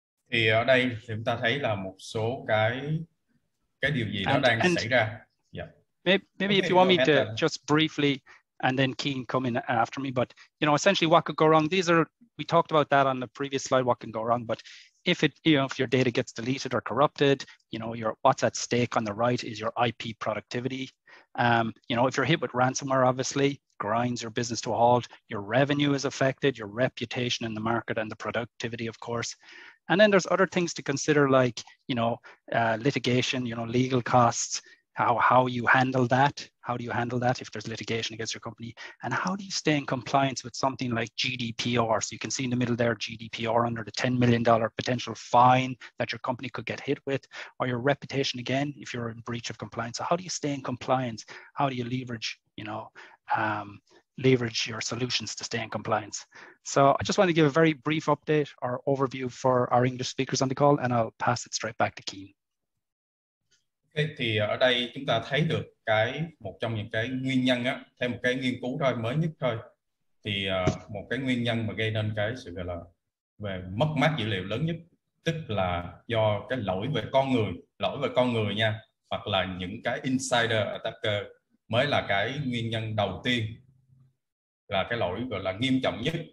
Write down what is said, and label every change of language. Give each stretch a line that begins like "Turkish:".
Vietnamese: Thì ở đây thì chúng ta thấy là một số cái điều gì đó đang xảy ra.
English: Yeah. Maybe if you want me to just briefly, and then Keen come in after me, but you know, essentially what could go wrong, we talked about that on the previous slide, what can go wrong, but if your data gets deleted or corrupted, you know, what's at stake on the right is your IP productivity. You know, if you're hit with ransomware, obviously grinds your business to a halt, your revenue is affected, your reputation in the market, and the productivity, of course. And then there's other things to consider, like, you know, litigation, you know, legal costs, how you handle that. How do you handle that if there's litigation against your company? And how do you stay in compliance with something like GDPR? So you can see in the middle there, GDPR under the $10 million potential fine that your company could get hit with, or your reputation again, if you're in breach of compliance. So how do you stay in compliance? How do you leverage, you know, leverage your solutions to stay in compliance. So I just want to give a very brief update or overview for our English speakers on the call, and I'll pass it straight back to Keen.
Vietnamese: Okay, thì ở đây chúng ta thấy được một trong những cái nguyên nhân á, theo một cái nghiên cứu thôi mới nhất thôi, thì một cái nguyên nhân mà gây nên cái sự gọi là về mất mát dữ liệu lớn nhất, tức là do cái lỗi về con người nha, hoặc là những cái insider attacker mới là cái nguyên nhân đầu tiên, là cái lỗi gọi là nghiêm trọng nhất.